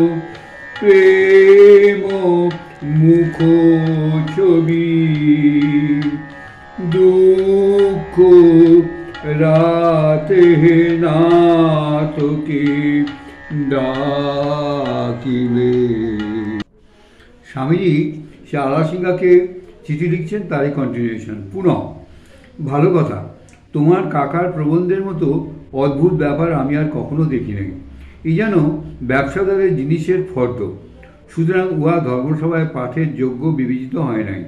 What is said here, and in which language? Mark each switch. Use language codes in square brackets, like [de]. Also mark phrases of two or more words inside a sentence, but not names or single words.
[bn] প্রেম মুখ ছবি দুখ রাতে নাথ কে ডাকিলে স্বামীজি সে আলাসিঙ্গাকে চিঠি লিখছেন, তারই কন্টিনিউশন। পুনঃ ভালো কথা, তোমার কাকার প্রবন্ধের মতো অদ্ভুত ব্যাপার আমি আর কখনো দেখি নাই। এই যেন ব্যবসাদারের জিনিসের ফর্দ, সুতরাং উহা ধর্মসভায় পাঠের যোগ্য বিবেচিত হয় নাই।